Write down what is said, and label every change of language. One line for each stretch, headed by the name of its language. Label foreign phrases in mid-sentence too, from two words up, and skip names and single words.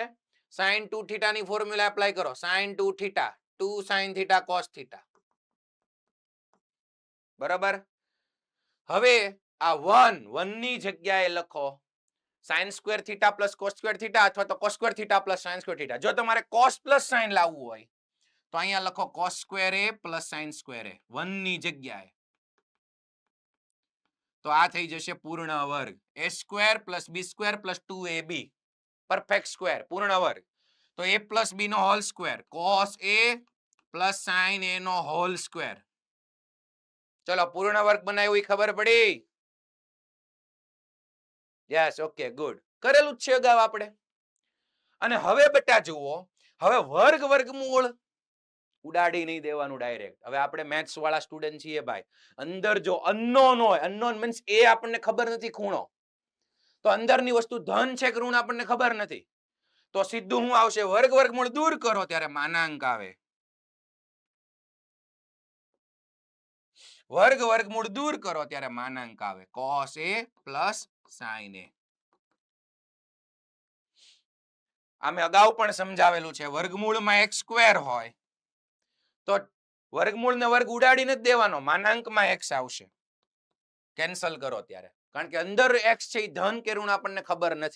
Gujarati: sin 2 θ ની
English: formula apply
Gujarati: કરો. sin 2 θ 2 sin θ cos θ. બરાબર. હવે આ 1 ની જગ્યાએ લખો sin² θ + cos² θ અથવા તો cos² θ + sin² θ. જો તમારે cos + sin લાવવું હોય તો અહીંયા લખો cos² a + sin²a 1 ની જગ્યાએ. તો આ થઈ જશે પૂર્ણ વર્ગ. a² + b² + 2ab
English: perfect square
Gujarati: પૂર્ણ વર્ગ. તો a + b નો
English: whole square
Gujarati: cos a + sin a નો
English: whole square.
Gujarati: ચલો પૂર્ણ વર્ગ બનાવ્યું એ ખબર પડી?
English: yes, okay, good.
Gujarati: કરેલું જ છે અગાઉ આપણે. અને હવે બેટા જુઓ, હવે વર્ગ વર્ગમૂળ ઉડાડી નહીં દેવાનું ડાયરેક્ટ. હવે આપણે મેથ્સ વાળા સ્ટુડન્ટ છીએ ભાઈ. અંદર જો અનનોન હોય,
English: unknown means
Gujarati: એ આપણને ખબર નથી ખૂણો, તો અંદરની વસ્તુ ધન છે કે ઋણ આપણને ખબર નથી, તો સીધું શું આવશે? વર્ગ વર્ગમૂળ દૂર કરો ત્યારે માનાંક આવે. વર્ગ વર્ગમૂળ દૂર કરો ત્યારે માનાંક આવે. cos a + sin a. અમે અગાઉ પણ સમજાવેલું છે, વર્ગમૂળમાં x² હોય તો વર્ગમૂળને વર્ગ ઉડાડીને જ દેવાનો, માનાંકમાં x આવશે. કેન્સલ કરો ત્યારે, કારણ કે અંદર x છે એ ધન કે ઋણ આપણને ખબર નથી.